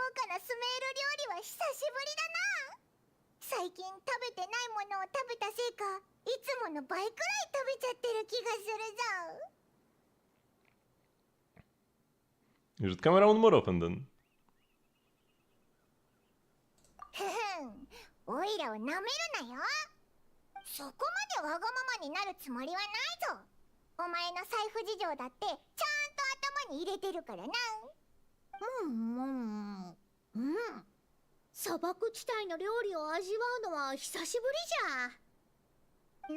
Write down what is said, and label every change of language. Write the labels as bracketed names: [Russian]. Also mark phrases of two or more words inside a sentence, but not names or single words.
[Japanese] らスメール料理は久しぶりだな。最近食べてないものを食べたせいか、いつもの倍くらい食べちゃってる気がするぞ。 És het camera onder maar op en dan. ふふん、おいらをなめるなよ。そこまでわがままになるつもりはないぞ。お前の財布事情だってちゃんと頭に入れてるからな。砂漠地帯の料理を味わうのは久しぶりじゃ。